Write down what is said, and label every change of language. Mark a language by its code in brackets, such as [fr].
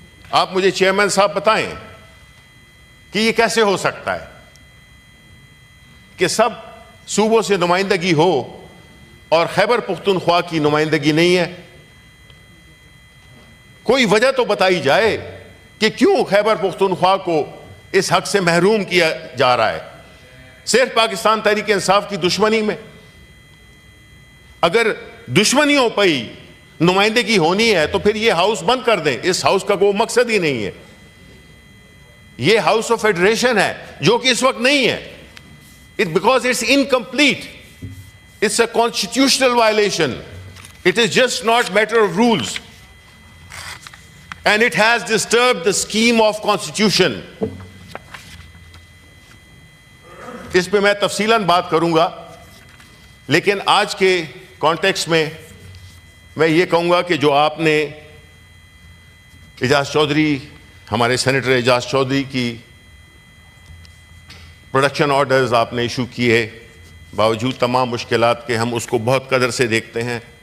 [ur] آپ مجھے چیئرمین صاحب بتائیں کہ یہ کیسے ہو سکتا ہے کہ سب صوبوں سے نمائندگی ہو اور خیبر پختونخوا کی نمائندگی نہیں ہے؟ کوئی وجہ تو بتائی جائے کہ کیوں خیبر پختونخوا کو اس حق سے محروم کیا جا رہا ہے صرف پاکستان تحریک انصاف کی دشمنی میں. اگر دشمنیوں پہ ہی نمائندگی ہونی ہے تو پھر یہ ہاؤس بند کر دیں. اس ہاؤس کا کوئی مقصد ہی نہیں ہے. یہ ہاؤس آف فیڈریشن ہے جو کہ اس وقت نہیں ہے. [en] Because it's incomplete. It's a constitutional violation. It is just not matter of rules. And it has disturbed the scheme of constitution. [ur] اس پہ میں تفصیلاً بات کروں گا, لیکن آج کے کانٹیکسٹ میں میں یہ کہوں گا کہ جو آپ نے اعجاز چودھری, ہمارے سینیٹر اعجاز چودھری کی پروڈکشن آرڈرز آپ نے ایشو کیے, باوجود تمام مشکلات کے ہم اس کو بہت قدر سے دیکھتے ہیں.